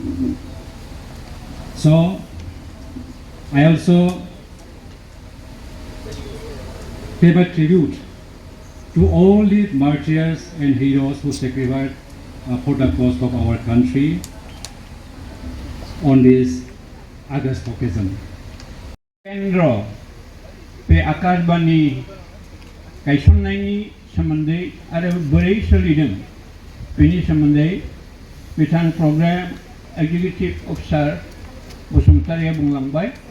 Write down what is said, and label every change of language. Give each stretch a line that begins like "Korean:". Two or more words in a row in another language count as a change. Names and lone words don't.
English: So I also pay my tribute to all the martyrs and heroes who sacrificed for the cause of our country on this August occasion.
Bodo: केन्द्र बे आकाशबाणी गायसननायनि सोमोन्दै आरो बोरै सोलिदों बेनि सोमोन्दै बिथां
English: programme executive officer
Bodo: बसुमतारीया बुंलांबाय।